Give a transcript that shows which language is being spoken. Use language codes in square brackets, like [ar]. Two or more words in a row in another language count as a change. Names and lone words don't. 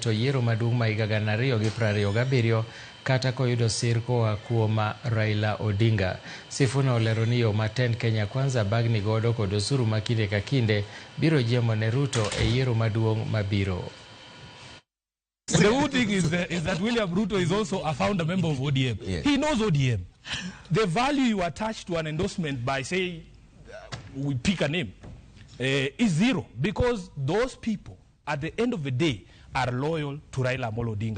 [luo] Ruto yiero maduong' ma higa 2027 kata koyudo sir koa kuom Raila Odinga. Sifuna olero ni yo matend Kenya Kwanza bagni godo kod osuru ma kinde ka kinde biro jiemo ne Ruto e yiero maduong' mabiro. [en] The good thing is that William Ruto is also a founder member of ODM. Yes. He knows ODM. The value you attach to an endorsement by saying we pick a name is zero, because those people at the end of the day are loyal to Raila Amolo Odinga.